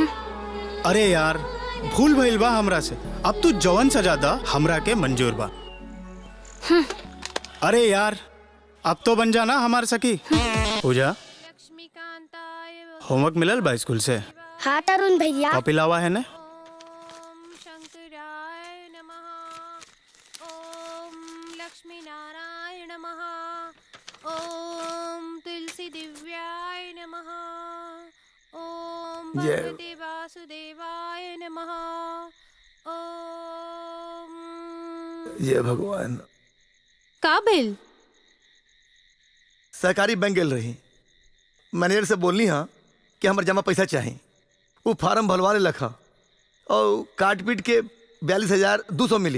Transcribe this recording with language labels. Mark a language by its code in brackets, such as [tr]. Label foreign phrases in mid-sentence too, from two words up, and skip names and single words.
[bho] अरे यार भूल भइल बा हमरा से, अब तू जवन सजा दा हमरा के मंजूर बा। अरे यार अब तो बन जाना हमार सखी। पूजा, होमवर्क मिलल बा स्कूल से? हाँ तरुण भैया। कॉपी लावा है ना? [sa] ओम तुलसी दिव्याय नमः। ओम [bho] ये- [sa] भगवते वासुदेवाय नमः। ओम [bho] ये भगवान। का बिल? सरकारी बैंक गेल रही, मैनेजर से बोलनी हाँ कि हमारे जमा पैसा चाहिए। वो फार्म भरवा ले लखा और काट पीट के 42,200 मिली।